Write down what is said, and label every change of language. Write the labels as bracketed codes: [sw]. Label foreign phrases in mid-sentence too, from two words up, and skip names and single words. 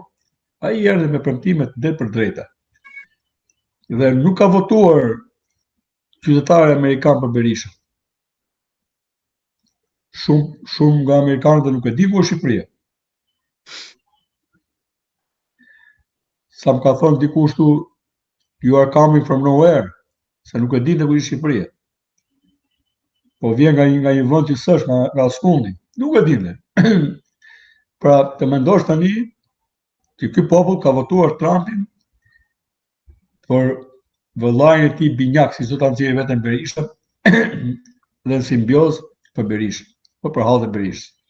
[sq] Ai erdhi me premtime të drejtë për drejta. Dhe nuk ka votuar qytetarë amerikanë për Berishën. Shumë nga amerikanët nuk e di ku është Shqipëria. Sa më ka thonë dikush tu, [en] you are coming from nowhere, [sq] se nuk e di ku është Shqipëria. Po vjen nga një vend që s'është, nga skundi. Nuk e dinte. Pra, të mendosh tani që ky popull ka votuar Trumpin për vëllain e tij binjak, si do ta nxjerrë vetëm Berisha, dhe në simbioz për Berishën, po për hallet e Berishës.